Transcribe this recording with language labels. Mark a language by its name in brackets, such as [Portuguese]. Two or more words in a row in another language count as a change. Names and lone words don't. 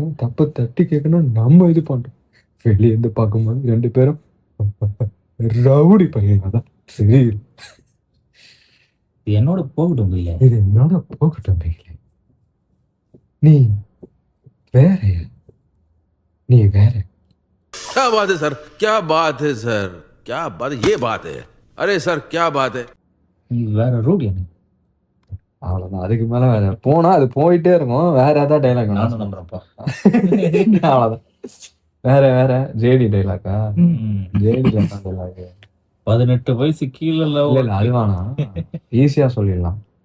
[Tamil] தப்பை தட்டி கேட்கணும். நம்ம இது பண்றோம். வெளியே இருந்து பார்க்கும்போது 2 பேரும் ரவுடி பையங்க தான். சரி, என்னோட போகட்டும் இல்ல, இது என்னோட போகட்டும். நீ வேற, நீ வேற. [Hindi] क्या बात है सर, क्या बात है सर, क्या बात है, ये बात है. अरे सर क्या बात है. [Tamil] நீ வேற ரூட் என்ன. அவ்வளவுதான். அதுக்கு மேல வேற போனா அது போயிட்டே இருக்கும். வேற ஏதாவது டைலாக் நானும் நம்புறேன்ப்பா. அவ்வளவுதான். வேற வேற ஜேடி டைலாக்கா? ஜேடி டைலாக் 18 வயசு கீழே இல்ல அது வேணாம். ஈஸியா சொல்லிடலாம்.